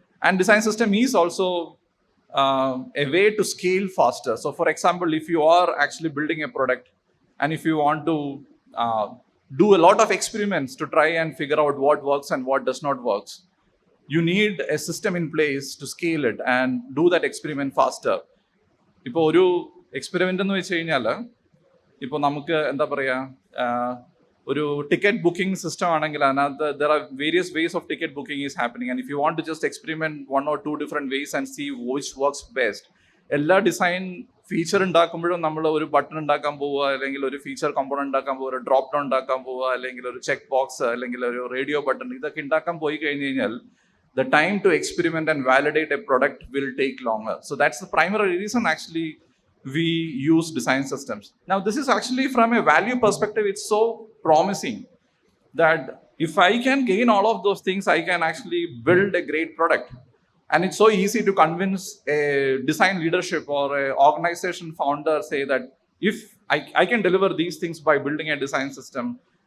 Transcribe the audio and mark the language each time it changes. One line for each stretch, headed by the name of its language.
English: And design system is also a way to scale faster. So for example, if you are actually building a product and if you want to do a lot of experiments to try and figure out what works and what does not work, you need a system in place to scale it and do that experiment faster.
Malayalam: ഇപ്പോൾ ഒരു experiment എന്ന് വെച്ച് കഴിഞ്ഞാൽ ഇപ്പോൾ നമുക്ക് എന്താ പറയുക, ഒരു ടിക്കറ്റ് ബുക്കിംഗ് സിസ്റ്റം ആണെങ്കിൽ അതിനകത്ത്
English: There are various ways of ticket booking is happening and if you want to just experiment 1 or 2 different ways and see which works best.
Malayalam: എല്ലാ ഡിസൈൻ ഫീച്ചർ ഉണ്ടാക്കുമ്പോഴും നമ്മൾ ഒരു ബട്ടൺ ഉണ്ടാക്കാൻ പോവുക, അല്ലെങ്കിൽ ഒരു ഫീച്ചർ കമ്പോണന്റ് ഉണ്ടാക്കാൻ പോവുക, ഒരു ഡ്രോപ്പ് ഡൗൺ ഉണ്ടാക്കാൻ പോവുക, അല്ലെങ്കിൽ ഒരു ചെക്ക് ബോക്സ്, അല്ലെങ്കിൽ ഒരു റേഡിയോ ബട്ടൺ, ഇതൊക്കെ ഉണ്ടാക്കാൻ പോയി കഴിഞ്ഞ് കഴിഞ്ഞാൽ
English: the time to experiment and validate a product will take longer. So that's the primary reason actually we use design systems. Now this is actually from a value perspective, it's so promising that if I can gain all of those things, I can actually build a great product. And it's so easy to convince a design leadership or a organization founder say that if I can deliver these things by building a design system.